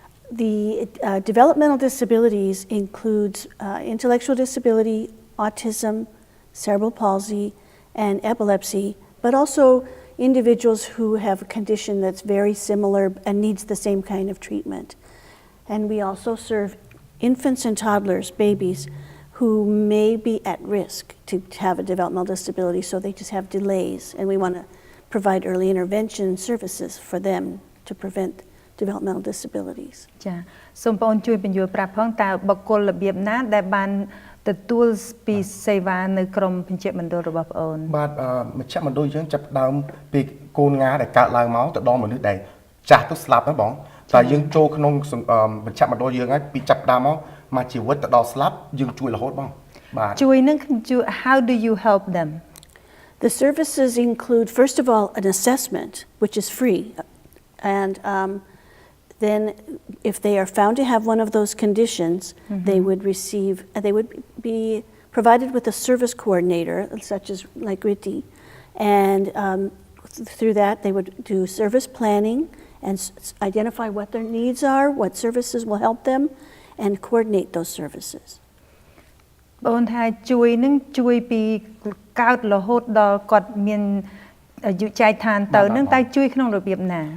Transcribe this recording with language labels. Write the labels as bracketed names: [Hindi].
[English] The developmental disabilities includes intellectual disability, autism, cerebral palsy, and epilepsy, but also individuals who have a condition that's very similar and needs the same kind of treatment. And we also serve infants and toddlers, babies, who may be at risk to have a developmental disability, so they just have delays. And we want to provide early intervention services for them to prevent developmental disabilities. [Khmer] ចាសូមបងជួយបញ្យល់ប្រាប់ផងតើបុគ្គលរបៀបណាដែលបានទទួលពីសេវានៅក្រុមមជ្ឈមណ្ឌលរបស់បងអូនបាទមជ្ឈមណ្ឌលយើងចាប់ដើមពីកូនងាដែលកើតឡើងមកទៅដល់មនុស្សដែលចាស់ទៅស្លាប់ណាបងតែយើងចូលក្នុងមជ្ឈមណ្ឌលយើងហើយពីចាប់ដើមមកជីវិតទៅដល់ស្លាប់យើងជួយរហូតបងបាទជួយនឹង [English] How do you help them? The services include first of all an assessment which is free and then if they are found to have one of those conditions they would be provided with a service coordinator such as like Rithy and through that they would do service planning and identify what their needs are, what services will help them, and coordinate those services. [Khmer] បងថាជួយនឹងជួយពីកើតរហូតដល់គាត់មានអាយុចែកឋានទៅនឹងតែជួយក្នុងរបៀបណា